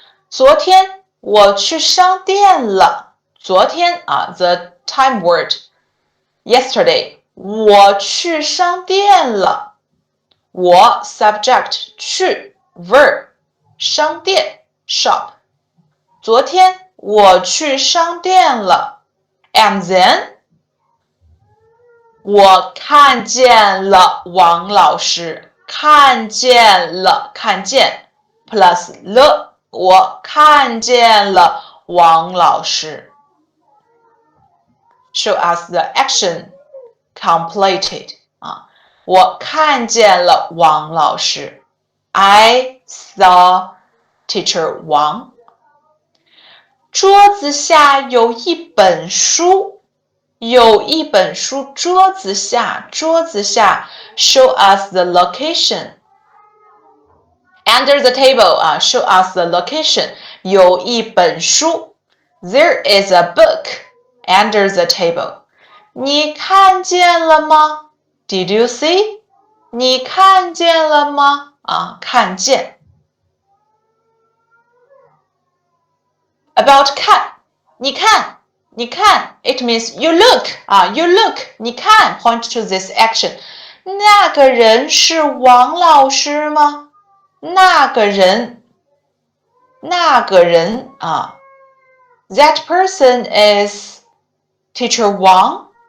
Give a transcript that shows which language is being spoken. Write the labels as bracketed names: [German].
[Chinese] 昨天我去商店了。 [English] 昨天the time word yesterday. [Chinese] 我去商店了。我 subject 去 verb 商店 shop. 昨天我去商店了。 [English] And then [Chinese] 我看见了王老师。看见了，看见 plus了，我看见了王老师。 [English] Show us the action completed [Chinese] 我看见了王老师。 [English] I saw teacher Wang. [Chinese] 桌子下有一本书。有一本书，桌子下，桌子下 [English] show us the location. Under the table show us the location. [Chinese] 有一本书 [English] There is a book under the table. [Chinese] 你看见了吗 [English] Did you see? [Chinese] 你看见了吗看见 About 看你看你看 [English] it means you look you look [Chinese] 你看 [English] point to this action [Chinese] 那个人是王老师吗那个人 [English] that person is teacher Wang